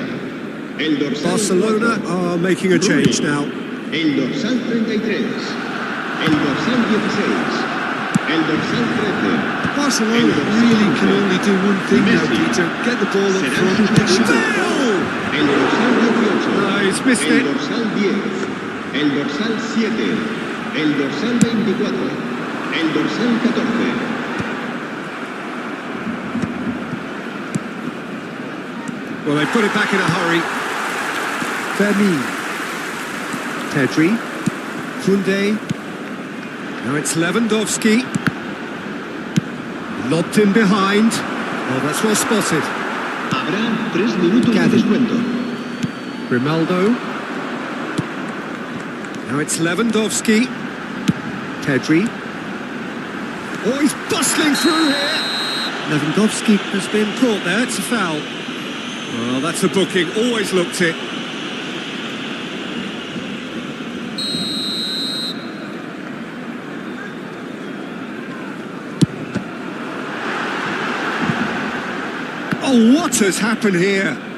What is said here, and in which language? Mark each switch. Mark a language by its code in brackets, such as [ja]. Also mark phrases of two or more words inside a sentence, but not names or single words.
[es] El dorsal Barcelona 4, [en] are making a change now. [es] El dorsal 33. El dorsal 16. El dorsal 13. [en] Barcelona really can only do one thing now, Peter. Get the ball up front and shoot it. [es] El dorsal 18. [en] No, he's missed [es] El [en] it. [es] dorsal 10. El dorsal 7. El dorsal 24. El dorsal 14. [en] Well, they put it back in a hurry. Fermin. Pedri. Koundé. Now it's Lewandowski. Lobbed in behind. Oh, that's well spotted. [es] Habrá 3 minutos de descuento. [en] Grimaldo. Now it's Lewandowski. Pedri. Oh, he's bustling through here. Lewandowski has been caught there. It's a foul. Well, that's a booking. Always looked it. Oh, what has happened here?